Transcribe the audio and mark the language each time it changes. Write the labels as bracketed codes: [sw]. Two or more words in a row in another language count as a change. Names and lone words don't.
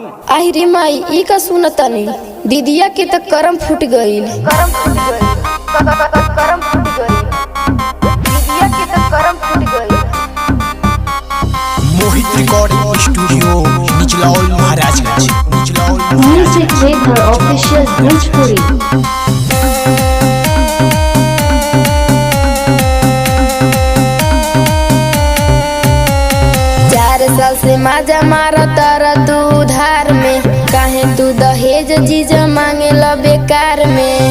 [bho] आई रे माई, ई का सुनतानी? दीदिया के तो करम फूट गईल। करम फूट गईल, करम फूट गईल, दीदिया के तो करम फूट गईल। मोहित रिकॉर्डिंग स्टूडियो निचलौल महाराजगंज। [en] Music with her official Bhojpuri। [bho] 4 साल से माजा मारा तारा तू उधार में, काहे तू दहेज जीजा मांगे ला बेकार में?